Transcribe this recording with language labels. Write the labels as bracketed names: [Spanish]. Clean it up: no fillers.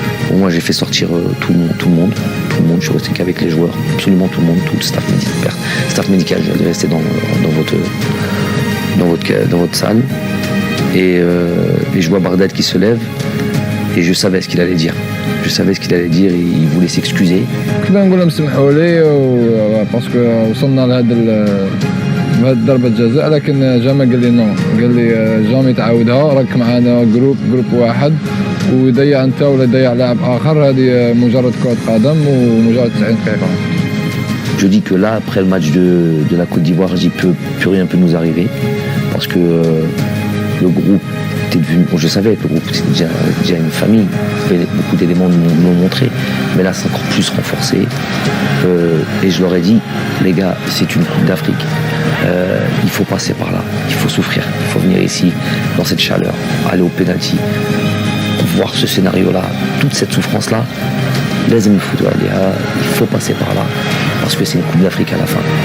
[French] Bon, moi j'ai fait sortir tout le monde, je suis resté qu'avec les joueurs, absolument tout le monde, tout le staff médical, je vais rester dans votre salle, et je vois Bardad qui se lève, et je savais ce qu'il allait dire. Et il voulait s'excuser. [Arabic] كنا نقول لهم سمحوا لي باسكو وصلنا لهذا ضربة جزاء، لكن جامع قال لي نو، قال لي جامي تعاودها، راك معنا جروب واحد، ويضيع انت ولا يضيع لاعب اخر، هذه مجرد كرة قدم ومجرد 90 دقيقة. [French] Je dis que là, après le match de la Côte d'Ivoire, plus rien peut nous arriver, parce que le groupe était devenu, bon, je savais que le groupe c'était déjà une famille, beaucoup d'éléments nous l'ont montré, mais là c'est encore plus renforcé, et je leur ai dit, les gars, c'est une Coupe d'Afrique, il faut passer par là, il faut souffrir, il faut venir ici, dans cette chaleur, aller au penalty, voir ce scénario-là, toute cette souffrance-là, il faut passer par là, parce que c'est une Coupe d'Afrique à la fin.